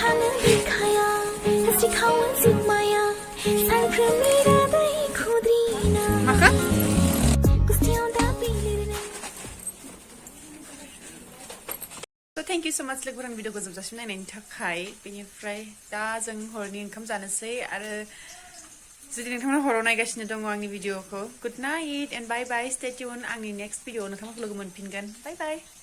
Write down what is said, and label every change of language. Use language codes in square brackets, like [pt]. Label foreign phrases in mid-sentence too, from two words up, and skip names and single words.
[brx] दिखाया हंसिखावन सिमाया सानफ्रोमनि रादाय खुद्रिना Maka? गुस्थियाव दा बिलिरनाय [en] So thank you so much [brx] लोगोफोर भिडिअखौ जोबजासिम नायनायनि थाखाय बेनिफ्राय दा जों हरनि ओंखाम जानोसै आरो जुदि नोंथांमोना हराव नायगासिनो दङ आंनि भिडिअखौ [en] good night and bye bye stay tune [brx] आंनि [en] next video [brx] नोंथांमोनखौ लोगो मोनफिनगोन बाय बाय